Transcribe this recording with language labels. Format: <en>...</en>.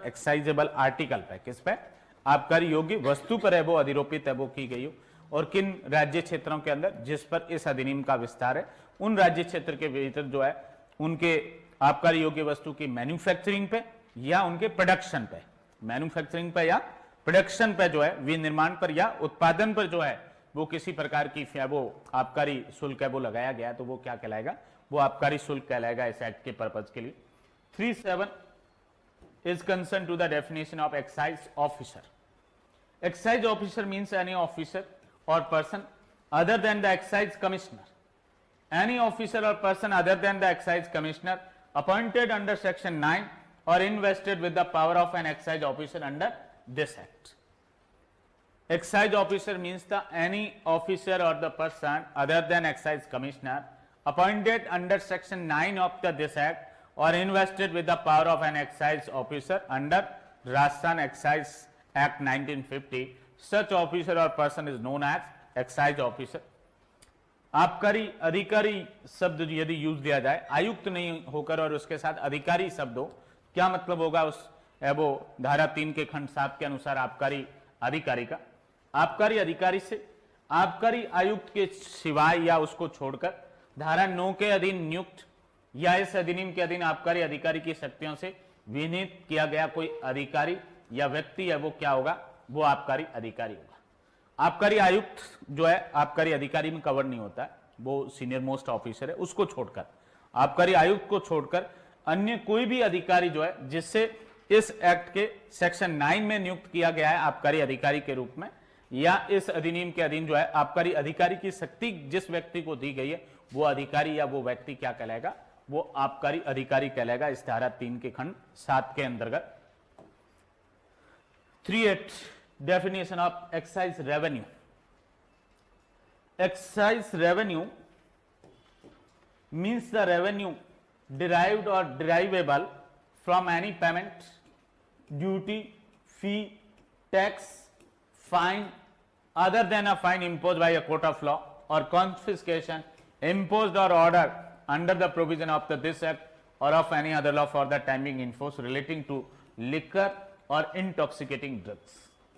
<hi>एक्साइजेबल article पर, किस पर? आबकारी योग्य वस्तु पर है वो अधिरोपित है वो की गई हो, और किन राज्य क्षेत्रों के अंदर जिस पर इस अधिनियम का विस्तार है, उन राज्य क्षेत्र के भीतर जो है उनके आबकारी योग्य वस्तु की मैन्युफैक्चरिंग पे या उनके प्रोडक्शन पे, मैन्युफैक्चरिंग पे या प्रोडक्शन पे जो है, विनिर्माण पर या उत्पादन पर जो है वो किसी प्रकार की वो आबकारी शुल्क है वो लगाया गया, तो वो क्या कहलाएगा? वो आबकारी शुल्क कहलाएगा इस एक्ट के पर्पज के लिए।</hi> <en>3(7) is concerned to the definition of excise officer. Excise officer means any officer or person other than the excise commissioner. Any officer or person other than the excise commissioner appointed under section 9 or invested with the power of an excise officer under this act. Excise officer means the any officer or the person other than excise commissioner appointed under section 9 of this act or invested with the power of an excise officer under Rajasthan Excise Act 1950. Such officer or person is known as excise officer.</en> <hi>आबकारी अधिकारी शब्द यदि use दिया जाए, आयुक्त नहीं होकर और उसके साथ अधिकारी शब्द हो, क्या मतलब होगा उस वो धारा 3 के खंड 7 के अनुसार आबकारी अधिकारी का? आबकारी अधिकारी से आबकारी आयुक्त के सिवाय या उसको छोड़कर धारा 9 के अधीन नियुक्त या इस अधिनियम के अधीन आबकारी अधिकारी की शक्तियों से विनीत किया गया कोई अधिकारी या व्यक्ति है वो क्या होगा? वो आबकारी अधिकारी होगा। आबकारी आयुक्त जो है आबकारी अधिकारी में कवर नहीं होता है, वो सीनियर मोस्ट ऑफिसर है, उसको छोड़कर, आबकारी आयुक्त को छोड़कर अन्य कोई भी अधिकारी जो है जिससे इस एक्ट के सेक्शन 9 में नियुक्त किया गया है आबकारी अधिकारी के रूप में, या इस अधिनियम के अधीन जो है आबकारी अधिकारी की शक्ति जिस व्यक्ति को दी गई है वो अधिकारी या वो व्यक्ति क्या कहलाएगा? वो आबकारी अधिकारी कहलाएगा इस धारा 3 के खंड 7 के अंतर्गत।</hi> <en>3(8) definition of excise revenue. Excise revenue means the revenue derived or derivable from any payment, duty, fee, tax, fine other than a fine imposed by a court of law or confiscation imposed or ordered under the provision of this act or of any other law for the time being in force relating to liquor or intoxicating drugs.</en>